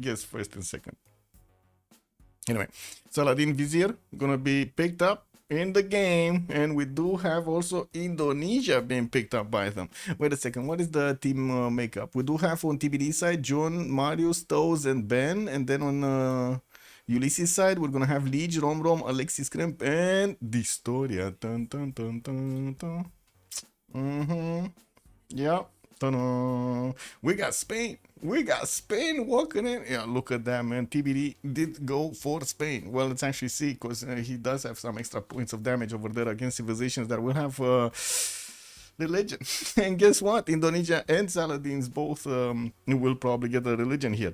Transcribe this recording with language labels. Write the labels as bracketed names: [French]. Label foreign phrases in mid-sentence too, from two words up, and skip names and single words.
[English] I guess first and second. Anyway, Saladin Vizier gonna be picked up in the game, and we do have also Indonesia being picked up by them. Wait a second, what is the team makeup? We do have on TBD side John, Marius, Toes, and Ben, and then on Ulyss's side we're gonna have Liege, Rom, Alexis Kremp, and Distoria. Dun, dun, dun, dun, dun. Yeah. Ta-da. We got Spain. We got Spain walking in. Yeah, look at that, man. TBD did go for Spain. Well, let's actually see, because he does have some extra points of damage over there against civilizations that will have religion. And guess what? Indonesia and Saladins both will probably get a religion here.